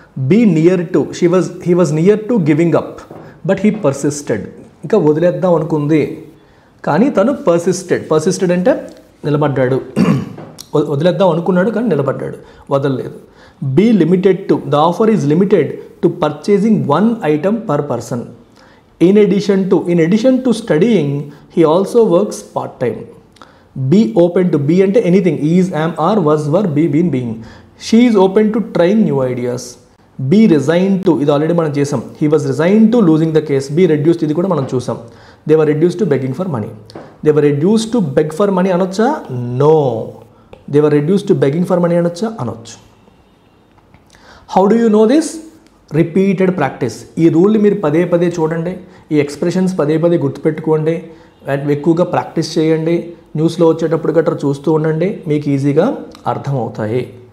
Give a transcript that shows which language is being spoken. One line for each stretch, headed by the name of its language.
English: Be near to, he was near to giving up but he persisted.
Telugu: ఇంకా వదిలేద్దాం అనుకుంది కానీ తను పర్సిస్టెడ్ అంటే నిలబడ్డాడు. వదిలేద్దాం అనుకున్నాడు కానీ నిలబడ్డాడు, వదలలేదు.
English: Be limited to, the offer is limited to purchasing 1 item per person. In addition to studying, he also works part-time. Be open to, be అంటే anything, is, am, are, was, were, be, been, being. She is open to trying new ideas. Be resigned to,
Telugu: ఇది already మనం చేసాం.
English: He was resigned to losing the case.
Telugu: Be reduced, ఇది కూడా మనం చూసాం.
English: They were reduced to begging for money. They were reduced to beg for money
Telugu: అనొచ్చా?
English: No. They were reduced to begging for money
Telugu: అనొచ్చా? అనొచ్చు.
English: How do you know this? Repeated practice.
Telugu: ఈ రూల్ని మీరు పదే పదే చూడండి, ఈ ఎక్స్ప్రెషన్స్ పదే పదే గుర్తుపెట్టుకోండి, ఎక్కువగా ప్రాక్టీస్ చేయండి, న్యూస్లో వచ్చేటప్పుడు గట్రా చూస్తూ ఉండండి, మీకు ఈజీగా అర్థమవుతాయి.